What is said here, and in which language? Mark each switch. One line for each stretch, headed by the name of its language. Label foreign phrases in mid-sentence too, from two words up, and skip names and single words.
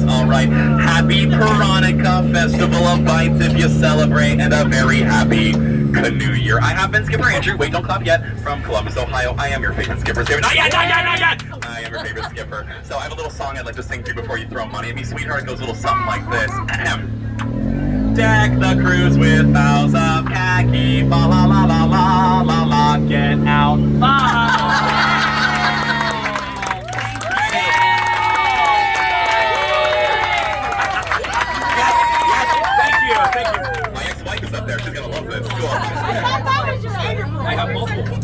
English: Alright, happy Veronica Festival of Bites if you celebrate, and a very happy New Year. I have been Skipper Andrew. Wait, don't clap yet. From Columbus, Ohio. I am your favorite skipper. Not yet, not yet, not yet! I am your favorite skipper. So I have a little song I'd like to sing to you before you throw money at me, sweetheart. It goes a little something like this. Deck the cruise with boughs of khaki. Fa la la la la la la. Get out. Bye. Up there. She's gonna love this. Cool. I have multiple.